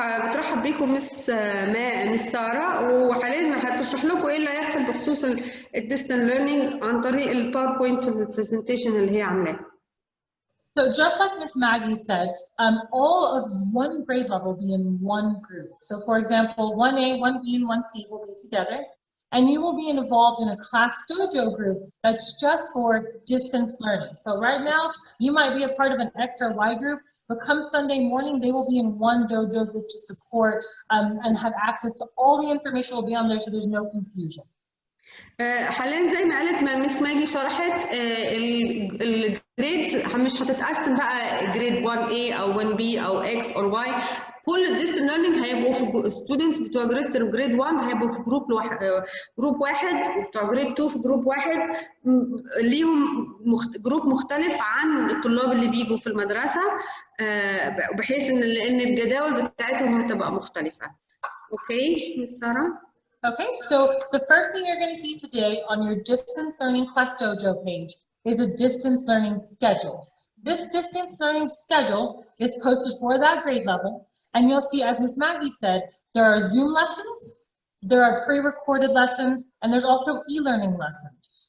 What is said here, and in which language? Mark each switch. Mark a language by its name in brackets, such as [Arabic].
[Arabic] بترحب بيكم مس سارة، وحاليا هتشرح لكم ايه اللي هيحصل بخصوص الديستنت ليرنينج عن طريق الباوربوينت البرزنتيشن اللي هي عاملاها. [English] So just like Miss Maggie said, all of one grade level will be in one group. So for example, 1A, 1B, and 1C will be together, and you will be involved in a class dojo group that's just for distance learning. So right now, you might be a part of an X or Y group, but come Sunday morning, they will be in one dojo group to support and have access to all the information will be on there, so there's no confusion. [Arabic] حاليا زي ما قالت مس ماجي شرحت، الجريدز مش هتتقسم بقى جريد 1A او 1B او [English] X or Y. [Arabic] كل الديستنت ليرنينج هيبقوا في ستودنتس بتوع جريد 1 هيبقوا في جروب واحد، وبتوع جريد 2 في جروب واحد، ليهم جروب مختلف عن الطلاب اللي بيجوا في المدرسه، بحيث ان الجداول بتاعتهم هتبقى مختلفه. اوكي مس ساره؟ [English] Okay, so the first thing you're going to see today on your Distance Learning Class Dojo page is a distance learning schedule. This distance learning schedule is posted for that grade level, and you'll see, as Ms. Maggie said, there are Zoom lessons, there are pre-recorded lessons, and there's also e-learning lessons.